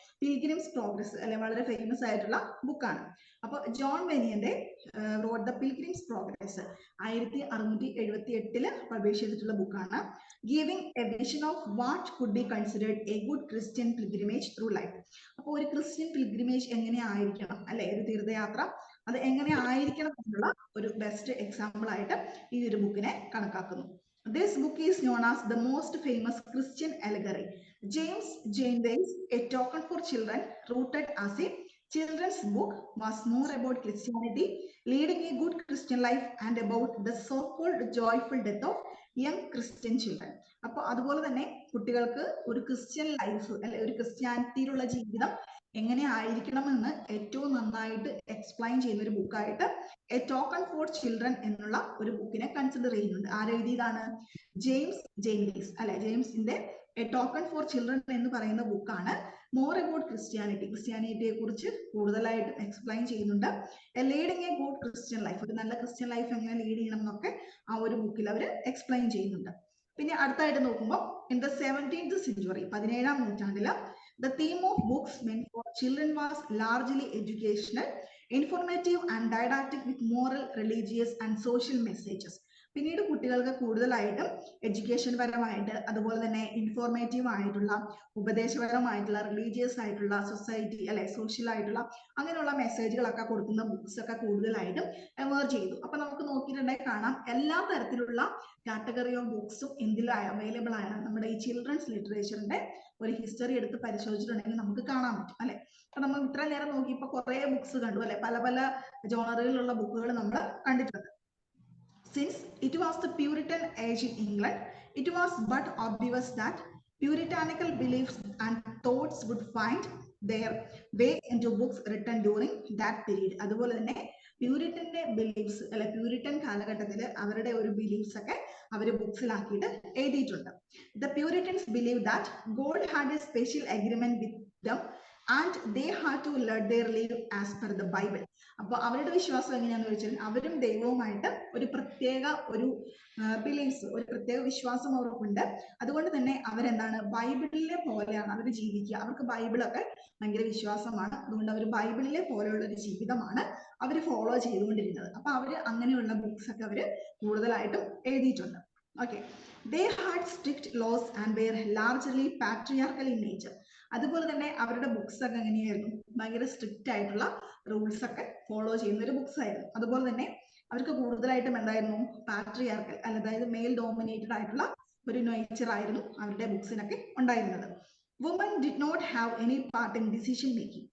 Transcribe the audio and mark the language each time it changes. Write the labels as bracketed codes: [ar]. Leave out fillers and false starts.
[ml] Pilgrims progress അല്ലെ, വളരെ famous ആയിട്ടുള്ള ബുക്കാണ്. അപ്പൊ John ബനിയന്റെ road the pilgrims progress 1678 publish ചെയ്തിട്ടുള്ള ബുക്കാണ്. [en] Giving a vision of what could be considered a good Christian pilgrimage through life. [ml] അപ്പൊ ഒരു ക്രിസ്ത്യൻ പിൽഗ്രിമേജ് എങ്ങനെ ആയിരിക്കണം അല്ലെ, ഒരു തീർത്ഥയാത്ര അത് എങ്ങനെ ആയിരിക്കണം എന്നുള്ള ഒരു ബെസ്റ്റ് എക്സാമ്പിൾ ആയിട്ട് ഈ ഒരു ബുക്കിനെ കണക്കാക്കുന്നു. [en] This book is known as the most famous Christian allegory. James Janeway's A Token for Children, rooted as a children's book, was more about Christianity, leading a good Christian life, and about the so-called joyful death of young Christian children. [ml] അപ്പോൾ അതുപോലെ തന്നെ കുട്ടികൾക്ക് ഒരു Christian life അല്ലെ, ഒരു ക്രിസ്ത്യാനിറ്റിയിലുള്ള ജീവിതം എങ്ങനെ ആയിരിക്കണമെന്ന് ഏറ്റവും നന്നായിട്ട് എക്സ്പ്ലെയിൻ ചെയ്യുന്ന ഒരു ബുക്കായിട്ട് എ ടോക്കൺ ഫോർ ചിൽഡ്രൻ എന്നുള്ള ഒരു ബുക്കിനെ കൺസിഡർ ചെയ്യുന്നുണ്ട്. ആരെഴുതിയതാണ്? ജെയിംസ് ജെയിംസ് അല്ലെ. ജെയിംസിന്റെ എ ടോക്കൺ ഫോർ ചിൽഡ്രൻ എന്ന് പറയുന്ന ബുക്കാണ് [en] more about Christianity, [ml] ക്രിസ്ത്യാനിറ്റിയെ കുറിച്ച് കൂടുതലായിട്ട് എക്സ്പ്ലെയിൻ ചെയ്യുന്നുണ്ട്. [en] leading a good Christian life, [ml] ഒരു നല്ല ക്രിസ്ത്യൻ ലൈഫ് എങ്ങനെ ലീഡ് ചെയ്യണം എന്നൊക്കെ ആ ഒരു ബുക്കിൽ അവർ എക്സ്പ്ലെയിൻ ചെയ്യുന്നുണ്ട്. പിന്നെ അടുത്തായിട്ട് നോക്കുമ്പോൾ [en] in the 17th century, [ml] 17-ാം നൂറ്റാണ്ടില് [en] the theme of books meant for children was largely educational, informative and didactic with moral, religious and social messages. [ml] പിന്നീട് കുട്ടികൾക്ക് കൂടുതലായിട്ടും എഡ്യൂക്കേഷൻ പരമായിട്ട്, അതുപോലെ തന്നെ ഇൻഫോർമേറ്റീവ് ആയിട്ടുള്ള, ഉപദേശപരമായിട്ടുള്ള, റിലീജിയസ് ആയിട്ടുള്ള, സൊസൈറ്റി അല്ലെ സോഷ്യൽ ആയിട്ടുള്ള അങ്ങനെയുള്ള മെസ്സേജുകളൊക്കെ കൊടുക്കുന്ന ബുക്സ് ഒക്കെ കൂടുതലായിട്ടും എമേർജ് ചെയ്തു. അപ്പൊ നമുക്ക് നോക്കിയിട്ടുണ്ടെങ്കിൽ കാണാം എല്ലാ തരത്തിലുള്ള കാറ്റഗറി ഓഫ് ബുക്സും എന്തിലായി അവൈലബിൾ ആണ്. നമ്മുടെ ഈ ചിൽഡ്രൻസ് ലിറ്ററേച്ചറിന്റെ ഒരു ഹിസ്റ്ററി എടുത്ത് പരിശോധിച്ചിട്ടുണ്ടെങ്കിൽ നമുക്ക് കാണാൻ പറ്റും അല്ലെ. അപ്പൊ നമ്മൾ ഇത്ര നേരം നോക്കിയപ്പോ കുറെ ബുക്സ് കണ്ടു അല്ലെ, പല പല ജോണറുകളിലുള്ള ബുക്കുകൾ നമ്മൾ കണ്ടിട്ടുണ്ട്. [en] Since it was the Puritan age in England, it was but obvious that puritanical beliefs and thoughts would find their way into books written during that period. [ml] അതുപോലെ തന്നെ പ്യൂരിറ്റന്റെ ബിലീഫ്സ് അല്ലെ, പ്യൂരിറ്റൻ കാലഘട്ടത്തിൽ അവരുടെ ഒരു ബിലീഫ്സ് ഒക്കെ അവർ ബുക്സിലാക്കിയിട്ട് എഴുതിയിട്ടുണ്ട്. [en] The Puritans believed that God had a special agreement with them and they had to lead their life as per the Bible. [ml] അപ്പൊ അവരുടെ വിശ്വാസം എങ്ങനെയാണെന്ന് വെച്ചാൽ അവരും ദൈവവുമായിട്ട് ഒരു പ്രത്യേക ഒരു ബിലീഫ്സ്, ഒരു പ്രത്യേക വിശ്വാസം അവർക്കുണ്ട്. അതുകൊണ്ട് തന്നെ അവരെന്താണ്, ബൈബിളിലെ പോലെയാണ് അവർ ജീവിക്കുക. അവർക്ക് ബൈബിളൊക്കെ ഭയങ്കര വിശ്വാസമാണ്. അതുകൊണ്ട് അവർ ബൈബിളിലെ പോലെയുള്ള ഒരു ജീവിതമാണ് അവർ ഫോളോ ചെയ്തുകൊണ്ടിരുന്നത്. അപ്പൊ അവര് അങ്ങനെയുള്ള ബുക്സ് ഒക്കെ അവര് കൂടുതലായിട്ടും എഴുതിയിട്ടുണ്ട്. Okay, [en] they had strict laws and were largely patriarchal in nature. [ml] അതുപോലെ തന്നെ അവരുടെ ബുക്സ് ഒക്കെ എങ്ങനെയായിരുന്നു, ഭയങ്കര സ്ട്രിക്റ്റ് ആയിട്ടുള്ള റൂൾസ് ഒക്കെ ഫോളോ ചെയ്യുന്ന ഒരു ബുക്സ് ആയിരുന്നു. അതുപോലെ തന്നെ അവർക്ക് കൂടുതലായിട്ടും എന്തായിരുന്നു, പാട്രിയാർക്കൽ അതായത് മെയിൽ ഡോമിനേറ്റഡ് ആയിട്ടുള്ള ഒരു നേച്ചർ ആയിരുന്നു അവരുടെ ബുക്സിനൊക്കെ ഉണ്ടായിരുന്നത്. [en] Woman did not have any part in decision making.